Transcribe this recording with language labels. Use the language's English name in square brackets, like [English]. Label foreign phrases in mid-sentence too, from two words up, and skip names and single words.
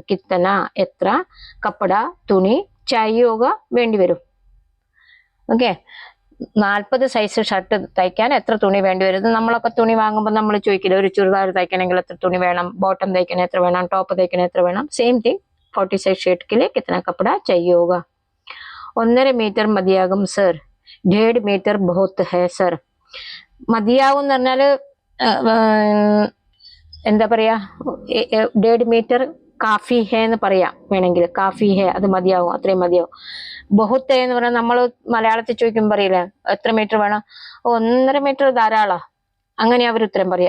[Malayalam] കിത്തന, എത്ര, കപ്പട, തുണി, ചാഹിയേഗ, വേണ്ടി വരും. ഓക്കെ, 40 സൈസ് ഷർട്ട് തയ്ക്കാൻ എത്ര തുണി വേണ്ടി വരും. നമ്മളൊക്കെ തുണി വാങ്ങുമ്പോൾ നമ്മൾ ചോദിക്കില്ല, ഒരു ചുരിദാർ തയ്ക്കണമെങ്കിൽ എത്ര തുണി വേണം, ബോട്ടം തയ്ക്കണേ എത്ര വേണം, ടോപ്പ് തയ്ക്കണേ എത്ര വേണം. [English] same thing, [Hindi] 40 साइज शर्ट के लिए कितना कपड़ा चाहिए होगा. [Malayalam] 1.5 മീറ്റർ മതിയാകും സർ. 1.5 മീറ്റർ [Hindi] बहुत है सर. [Malayalam] മതിയാവും എന്ന് പറഞ്ഞാൽ എന്താ പറയാ, 1.5 മീറ്റർ [Hindi] काफ़ी है [Malayalam] എന്ന് പറയാം വേണമെങ്കിൽ. [Hindi] काफ़ी है [Malayalam] അത് മതിയാവും, അത്രയും മതിയാവും. [Hindi] बहुत है [Malayalam] എന്ന് പറഞ്ഞാൽ നമ്മൾ മലയാളത്തിൽ ചോദിക്കുമ്പോൾ പറയില്ലേ എത്ര മീറ്റർ വേണം, 1.5 മീറ്റർ ധാരാളം, അങ്ങനെ അവർ ഉത്തരം പറയാം.